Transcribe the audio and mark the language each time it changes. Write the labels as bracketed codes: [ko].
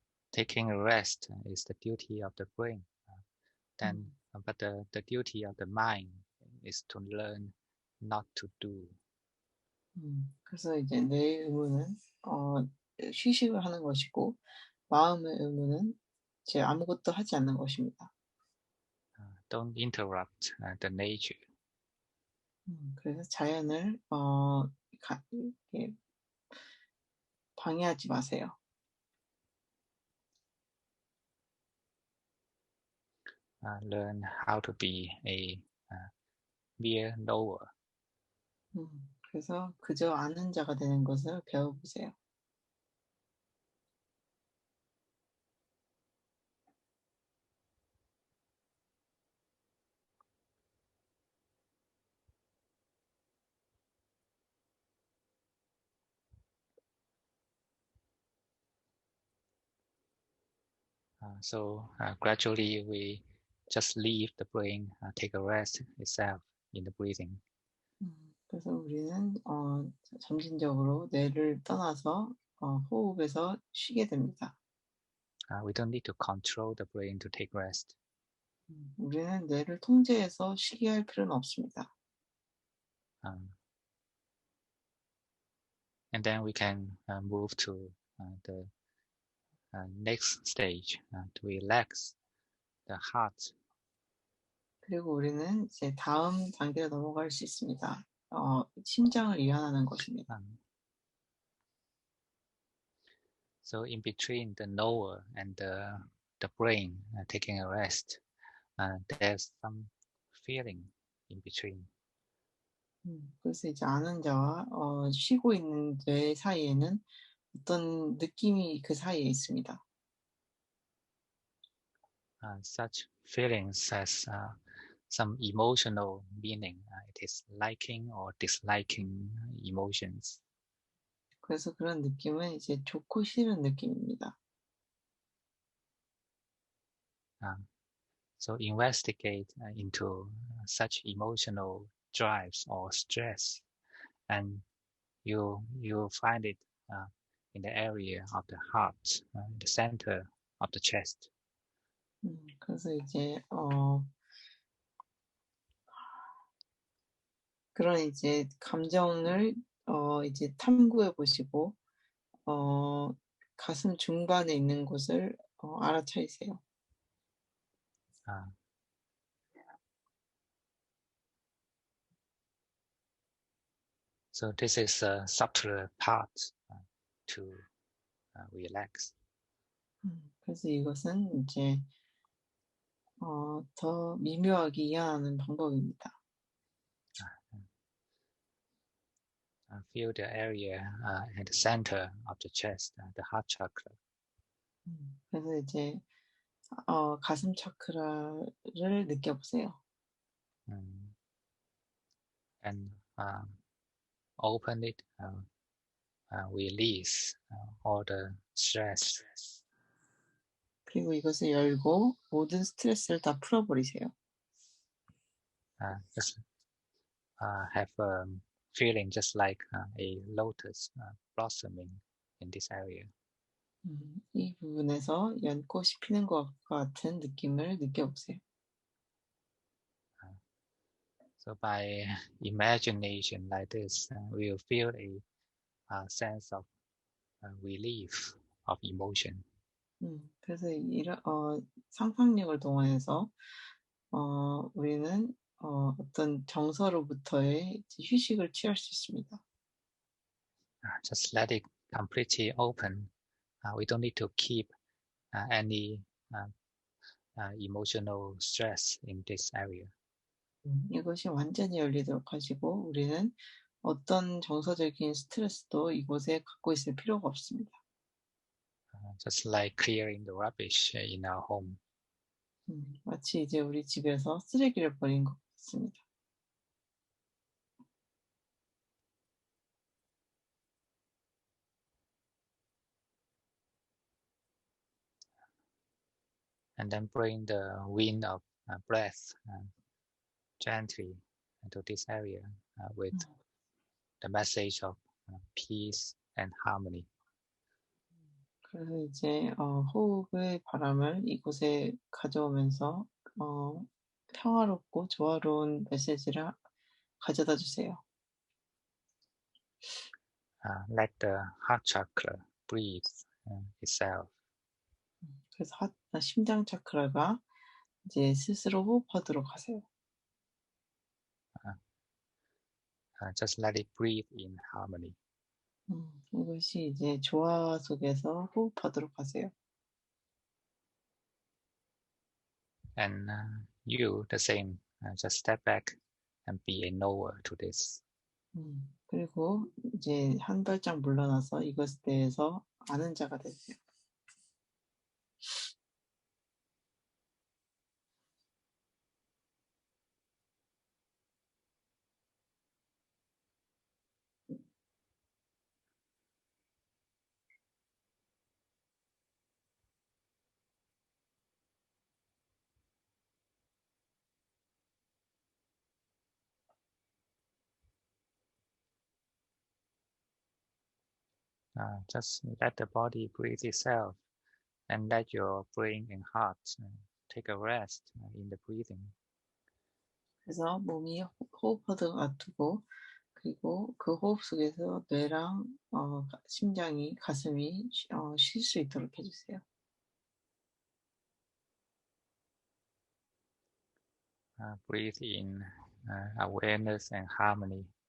[en] Taking a rest is the duty of the brain. But the duty of the mind is to learn not to do. [ko] 그래서 이제 내 의무는 휴식을 하는 것이고 마음의 의무는 이제 아무것도 하지 않는 것입니다. [en] Don't interrupt the nature. [ko] 그래서 자연을 이렇게 방해하지 마세요. [en] Learn how to be a mere knower. [ko] 그래서 그저 아는 자가 되는 것을 배워보세요. [en] So gradually we just leave the brain, take a rest itself in the breathing. [ko] 그래서 우리는 점진적으로 뇌를 떠나서 호흡에서 쉬게 됩니다. [en] We don't need to control the brain to take rest. [ko] 우리는 뇌를 통제해서 쉬게 할 필요는 없습니다. [en] And then we can move to the next stage to relax the heart. [ko] 그리고 우리는 이제 다음 단계로 넘어갈 수 있습니다. 심장을 이완하는 것입니다. [en] So in between the knower and the brain taking a rest, there's some feeling in between. [ko] 그래서 이제 아는 자와 쉬고 있는 뇌 사이에는 어떤 느낌이 그 사이에 있습니다. [en] Such feelings has some emotional meaning. It is liking or disliking emotions. [ko] 그래서 그런 느낌은 이제 좋고 싫은 느낌입니다. [en] So investigate into such emotional drives or stress, and you find it in the area of the heart, in the center of the chest. [ko] 그래서 이제 그런 이제 감정을 이제 탐구해 보시고 가슴 중반에 있는 곳을 알아차리세요. [en] Uh, so this is a subtler part to relax. [ko] 그래서 이것은 이제 더 미묘하게 이해하는 방법입니다. [en] Feel the area at the center of the chest, the heart chakra. [ko] 그래서 이제 가슴 차크라를 느껴보세요. [en] And open it, release all the stress. [ko] 그리고 이것을 열고 모든 스트레스를 다 풀어버리세요. [en] Just have a feeling just like a lotus blossoming in this area. [ko] 이 부분에서 연꽃이 피는 것과 같은 느낌을 느껴보세요. [en] So by imagination like this, we'll feel a sense of relief of emotion. [ko] 그래서 이런 상상력을 동원해서 우리는 어떤 정서로부터의 휴식을 취할 수 있습니다. [en] Just let it completely open. We don't need to keep any emotional stress in this area. [ko] 이것이 완전히 열리도록 하시고 우리는 어떤 정서적인 스트레스도 이곳에 갖고 있을 필요가 없습니다. [en] Just like clearing the rubbish in our home. [ko] 마치 이제 우리 집에서 쓰레기를 버린 것 같습니다. [en] And then bring the wind of breath gently into this area with the message of peace and harmony. [ko] 그래서 이제 호흡의 바람을 이곳에 가져오면서 평화롭고 조화로운 메시지를 가져다 주세요. [en] Let the heart chakra breathe itself. [ko] 그래서 심장 차크라가 이제 스스로 호흡하도록 하세요. [en] Just let it breathe in harmony. [ko] 이것이 이제 조화 속에서 호흡하도록 하세요. [en] And you, the same, just step back and be a knower to this. [ko] 그리고 이제 한 발짝 물러나서 이것에 대해서 아는 자가 되세요. [en] Just let the body breathe itself and let your brain and heart take a rest in the breathing. [ko] 그래서 몸이 호흡하도록 놔두고 그리고 그 호흡 속에서 뇌랑 심장이 가슴이 쉴 수 있도록 해주세요. [en] Breathe in awareness and harmony.